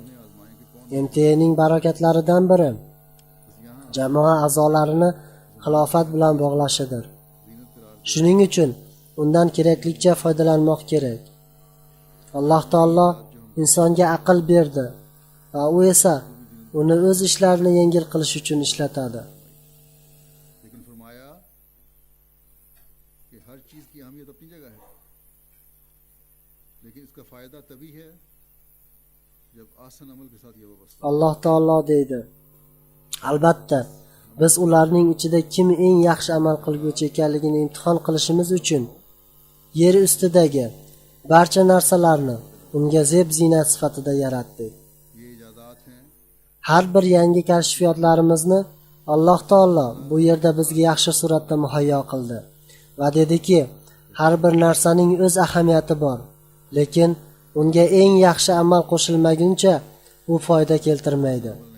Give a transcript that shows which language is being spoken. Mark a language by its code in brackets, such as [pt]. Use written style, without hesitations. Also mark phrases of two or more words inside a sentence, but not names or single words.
[uz] MTAning barokatlaridan biri jamoa a'zolarini xilofat bilan bog'lashidir. Shuning uchun undan keraklicha foydalanmoq kerak. Alloh taolo insonga aql berdi va u esa uni o'z ishlarini yengil qilish uchun ishlatadi. [ur] لیکن فرمایا کہ ہر چیز کی اہمیت اپنی جگہ ہے، لیکن اس کا فائدہ تبھی ہے جب احسن عمل کے ساتھ یہ وابستہ. [uz] Alloh taolo deydi: albatta biz ularning ichida kim eng yaxshi amal qilguvchi ekanligini imtihon qilishimiz uchun yer ustidagi barcha narsalarni unga zeb ziynat sifatida yaratdik. [ur] یہ ایجادات ہیں [uz] Har bir yangi kashfiyotlarimizni Alloh taolo bu yerda bizga yaxshi suratda muhayyo qildi va dediki, har bir narsaning o'z ahamiyati bor, lekin unga eng yaxshi amal qo'shilmaguncha u foyda keltirmaydi.